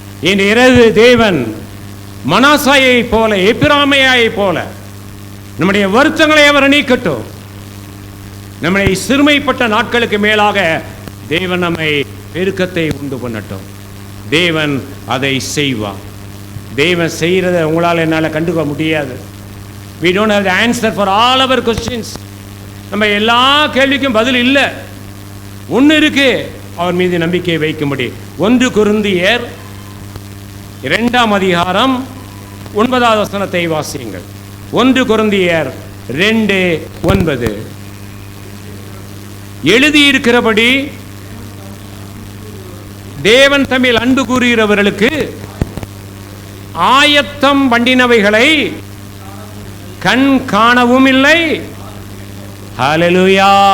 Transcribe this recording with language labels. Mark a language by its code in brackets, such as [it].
[ta] என் இரவு தேவன் மனாசாயை போல எப்பிராமையை போல நம்முடைய வருத்தங்களை அவர் நீக்கட்டும். நம்முடைய சிறுமைப்பட்ட நாட்களுக்கு மேலாக தேவன் நம்மை பெருக்கத்தை உண்டு பண்ணட்டும். தேவன் அதை செய்வார். தேவன் செய்கிறத உங்களால் என்னால் கண்டுக்க முடியாது. [en] we don't have the answer for all our questions. [ta] நம்ம எல்லா கேள்விக்கும் பதில் இல்லை. ஒன்று இருக்கு, அவர் மீது நம்பிக்கை வைக்கும்படி. 1 கொரிந்தியர் 2ஆம் அதிகாரம் 9வது வசனத்தை வாசியுங்கள். 1 கொரிந்தியர் 2:9 எழுதியிருக்கிறபடி தேவன் தம்மில் அன்பு கூறுகிறவர்களுக்கு ஆயத்தம் பண்ணினவைகளை கண் காணவும் இல்லை. ஹல்லேலூயா.